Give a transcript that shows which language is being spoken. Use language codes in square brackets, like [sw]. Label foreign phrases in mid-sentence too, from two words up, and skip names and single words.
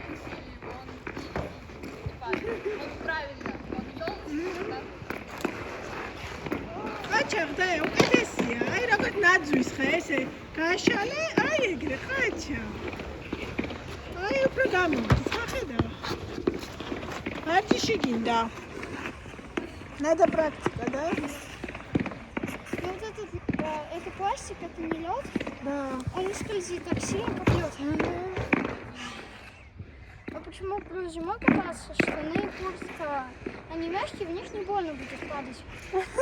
[ka] ყაჩაღდა უკეთესია, აი როგორც ნაძვის ხე ესე გაშალე, აი ეგრე ყაჩა. აი უფრო გამოდის, ხედავ. ვარჯიში გინდა. [ru] Надо практика, да? Ну вот это пластик, это не лед. Да. Он не скользит так сильно, как лед. А почему плюс зимой кататься, штаны, куртка, они мягкие, в них не больно будет падать.